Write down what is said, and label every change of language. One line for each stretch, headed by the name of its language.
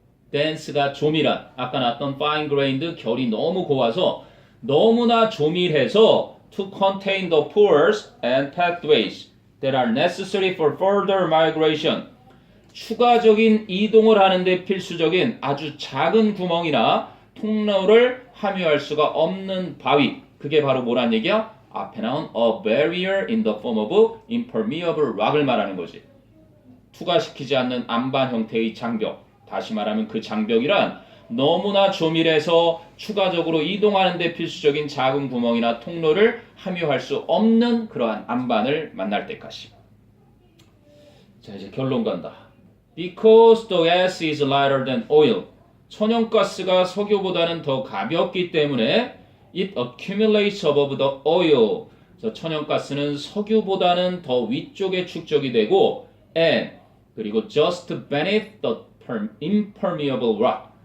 Korean: dense가 조밀한, 아까 나왔던 fine grained, 결이 너무 고와서 너무나 조밀해서
English: to contain the pores and pathways that are necessary for further migration,
Korean: 추가적인 이동을 하는데 필수적인 아주 작은 구멍이나 통로를 함유할 수가 없는 바위, 그게 바로 뭐란 얘기야? 앞에 나온
English: a barrier in the form of impermeable rock을
Korean: 말하는 거지. 투과시키지 않는 안반 형태의 장벽, 다시 말하면 그 장벽이란 너무나 조밀해서 추가적으로 이동하는 데 필수적인 작은 구멍이나 통로를 함유할 수 없는 그러한 안반을 만날 때까지. 자, 이제 결론 간다.
English: Because the gas is lighter than oil.
Korean: 천연가스가 석유보다는 더 가볍기 때문에
English: it accumulates above the oil.
Korean: 그래서 천연가스는 석유보다는 더 위쪽에 축적이 되고 and 그리고
English: just beneath the impermeable rock.